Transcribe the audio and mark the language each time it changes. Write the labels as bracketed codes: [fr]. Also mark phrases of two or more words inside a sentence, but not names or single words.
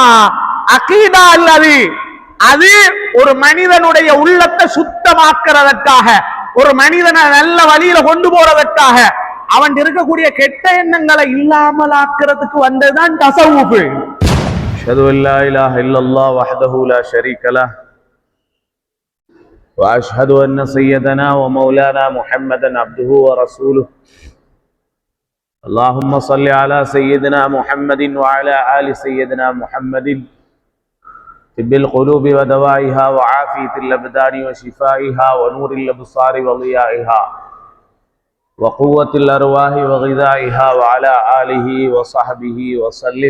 [ta] அகீதா அல்லது அது ஒரு மனிதனுடைய உள்ளத்தை சுத்தமாக்குறதற்காக, ஒரு மனிதனை நல்ல வழியில கொண்டு போறதற்காக, அவன் இருக்கக்கூடிய கெட்ட எண்ணங்களை இல்லாமல் ஆக்குறதுக்கு வந்ததுதான் தஸவ்வுஃப். [ar] أشهد أن لا إله إلا الله وحده لا شريك له وأشهد أن سيدنا ومولانا محمدا عبده ورسوله. اللهم صل على سيدنا محمد وعلى آل سيدنا محمد طب القلوب ودوائها وعافية الأبدان وشفائها ونور الأبصار وضيائها وقوة الأرواح وغذائها وعلى آله وصحبه وسلم.